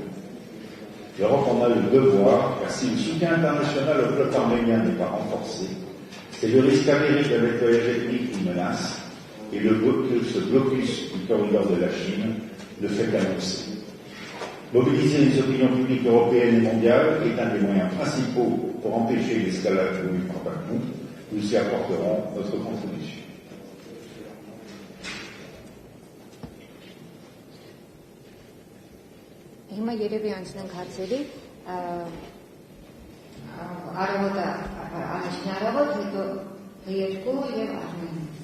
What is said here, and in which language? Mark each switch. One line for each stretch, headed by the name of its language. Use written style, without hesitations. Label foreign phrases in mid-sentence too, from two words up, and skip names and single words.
French: L'Europe en a le devoir, car si le soutien international au peuple arménien n'est pas renforcé, c'est le risque avéré d'un nettoyage ethnique qui menace, et ce blocus du corridor de la Chine ne fait qu'annoncer. Mobiliser les opinions publiques européennes et mondiales est un des moyens principaux pour empêcher l'escalade voulue par Bakou. Nous y apporterons notre contribution.
Armenian: Հիմա երևի անցնենք հարցերի, Արևոտ առաջին արևոտ, հետո երկու եւ Արմեն։